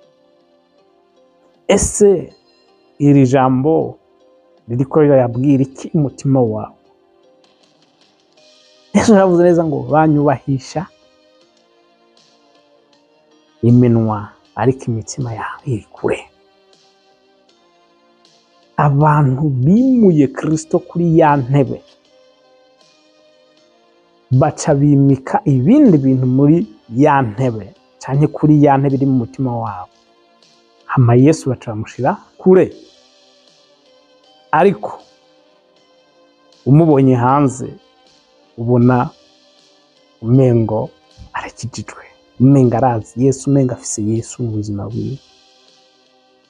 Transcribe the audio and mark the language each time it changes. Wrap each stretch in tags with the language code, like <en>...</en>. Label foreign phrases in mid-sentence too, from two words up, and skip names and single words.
<rn>Ese iri jambo ririko yabwira iki umutima wawe? Yesu yavuze neza ngo banyubahisha iminwa, ariko imitima yawe iri kure. Abantu bimuye Kristo kuri ya ntebe, baca bimika ibindi bintu muri ya ntebe, canke kuri ya ntebe iri mu mutima wabo. Hama Yesu baca bamushira kure. Ariko umubonye hanze ubona umengo arakijijwe, umenga arazi Yesu, umenga afise Yesu mu buzima bwiwe.</rn>